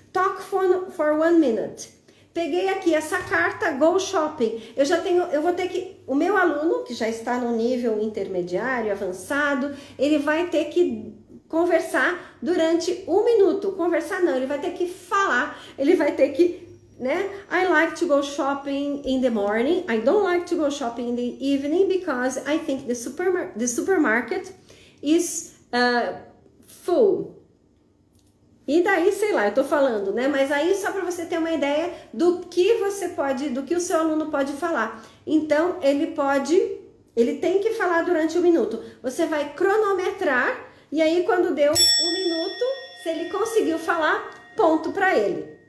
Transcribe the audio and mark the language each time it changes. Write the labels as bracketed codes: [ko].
[en] Talk for 1 minute. [pt] Peguei aqui essa carta, Go Shopping. Eu vou ter que... O meu aluno, que já está no nível intermediário, avançado, ele vai ter que conversar durante 1 minuto. Conversar não, ele vai ter que falar, ele vai ter que... né? [en] I like to go shopping in the morning. I don't like to go shopping in the evening because I think the supermarket is full. [pt] E daí, sei lá, eu tô falando, né? Mas aí só para você ter uma ideia do que o seu aluno pode falar. Então, ele tem que falar durante 1 minuto. Você vai cronometrar e aí quando deu 1 minuto, se ele conseguiu falar, ponto para ele.